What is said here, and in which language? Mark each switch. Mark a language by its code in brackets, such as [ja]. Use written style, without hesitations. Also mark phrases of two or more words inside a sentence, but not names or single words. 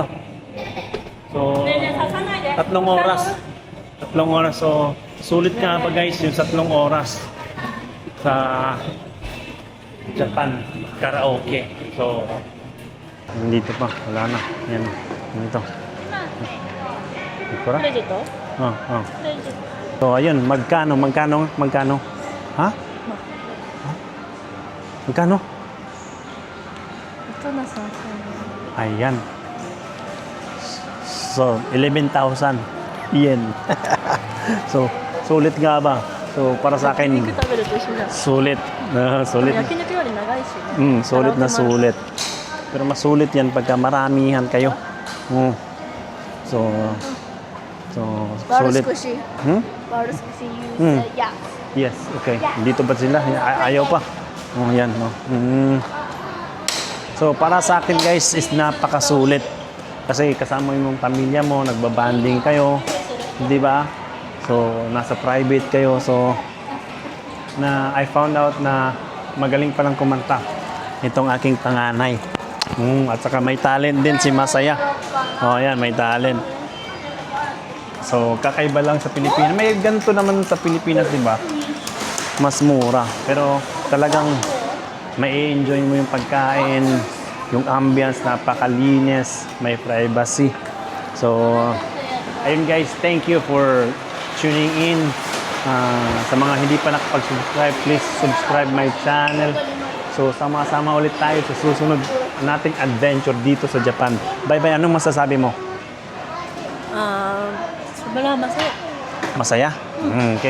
[tl] So, 3 oras. 3 oras. So, sulit nga pa guys yung 3 oras sa Japan karaoke. So, nandito pa. Wala na. Yan. Dito. Ito ra? [ja] クレジット Oh. クレジット [tl] So, ayun. Magkano? Ha? Magkano? Ito na sa Ayan. So, 11,000 yen. So, sulit nga ba? So, para sa akin, [ja] 肉食べると一緒じゃん [tl] sulit. Sulit. [ja] 焼肉より長いしね [tl] Sulit na sulit. Pero mas sulit yan pagka maramihan kayo. So, sulit. 悪少し Hmm? 悪少し you Hmm. [en] say yeah Yes, [tl] okay. Dito ba sila? Ayaw pa. Yan. So, para sa akin guys, is napakasulit. Kasi kasama yung pamilya mo, nagbabanding kayo. Di ba? So, nasa private kayo. So, [en] I found out [tl] na magaling palang kumanta itong aking panganay. At saka may talent din si Masaya. Yan, may talent. So, kakaiba lang sa Pilipinas. May ganito naman sa Pilipinas, di ba? Mas mura. Pero talagang may enjoy mo yung pagkain, yung ambience, napakalinis, may privacy. So, ayun guys, [en] thank you for tuning in. [tl] Sa mga hindi pa nakapag-subscribe, [en] please subscribe my channel. [tl] So, sama-sama ulit tayo sa susunod nating adventure dito sa Japan. Bye-bye. Anong masasabi mo? sobrang masaya Masaya? Okay.